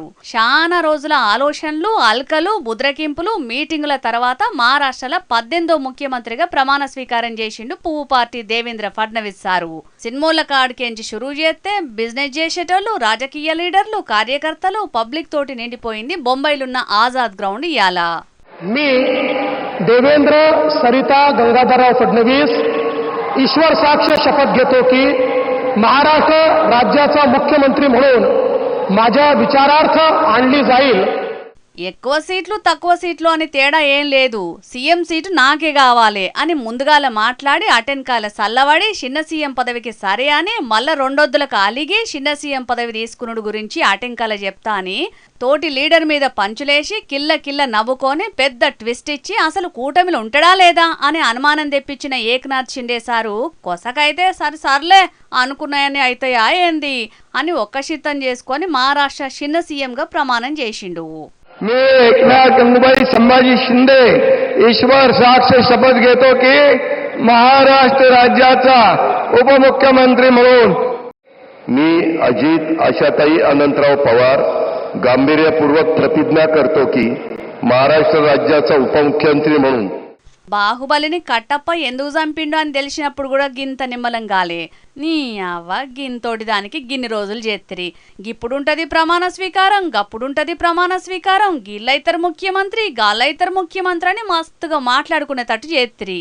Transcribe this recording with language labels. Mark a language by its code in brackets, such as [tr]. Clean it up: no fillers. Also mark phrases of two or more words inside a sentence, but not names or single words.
[te] చాలా రోజుల ఆలోచనలు, అల్కలు, బుద్రకింపులు, మీటింగుల తర్వాత మహారాష్ట్రలో 18వ ముఖ్యమంత్రిగా ప్రమాణ స్వీకారం చేసిండు పువ్వు పార్టీ దేవేంద్ర ఫడ్నవీస్ సారు. సినిమాల కాడికేంచి షురూ చేస్తే బిజినెస్ చేసేటోళ్ళు, రాజకీయ లీడర్లు, కార్యకర్తలు, పబ్లిక్ తోటి నిండిపోయింది బొంబాయిలున్న ఆజాద్ గ్రౌండ్ ఇయాల. [mr] मी देवेंद्र सरिता गंगाधरराव फडणवीस ईश्वर साक्ष शपथ घेतो की महाराष्ट्र राज्याचा मुख्यमंत्री म्हणून माझ्या विचारार्थ आणली जाईल. [te] ఎక్కువ సీట్లు తక్కువ సీట్లు అని తేడా ఏం లేదు, [en] CM seat [te] నాకే కావాలి అని ముందుగాల మాట్లాడి అటెన్కాల సల్లవడి చిన్న సీఎం పదవికి సరే అని మళ్ళా రెండొద్దులకు అలిగి చిన్న సీఎం పదవి తీసుకునుడు గురించి అటెన్కాల చెప్తా అని తోటి లీడర్ మీద పంచులేసి కిల్ల నవ్వుకొని పెద్ద ట్విస్ట్ ఇచ్చి అసలు కూటమిలో ఉంటాడా లేదా అని అనుమానం తెప్పించిన ఏక్నాథ్ షిండే సారు కొసకైతే సర్లే అనుకున్నాయని అయితాయా ఏంది అని ఒక్కశిత్తం చేసుకొని మహారాష్ట్ర చిన్న సీఎంగా ప్రమాణం చేసిండు. [mr] मी एकनाथ गंगूबाई संभाजी शिंदे ईश्वर साक्ष शपथ घेतो की महाराष्ट्र राज्याचा उपमुख्यमंत्री म्हणून. मी अजित आशाताई अनंतराव पवार गांभीर्यपूर्वक प्रतिज्ञा करतो की महाराष्ट्र राज्याचा उपमुख्यमंत्री म्हणून. [te] బాహుబలిని కట్టప్ప ఎందుకు చంపిండు అని తెలిసినప్పుడు కూడా గింత నిమ్మలం కాలే. నీ అవ్వ గింతోటి దానికి గిన్ని రోజులు చేత్తిరి. గిప్పుడుంటది ప్రమాణ స్వీకారం, గప్పుడుంటది ప్రమాణ స్వీకారం, గిల్లైతరు ముఖ్యమంత్రి, గాల్లైతరు ముఖ్యమంత్రి అని మస్తుగా మాట్లాడుకునేటట్టు చేత్తిరి.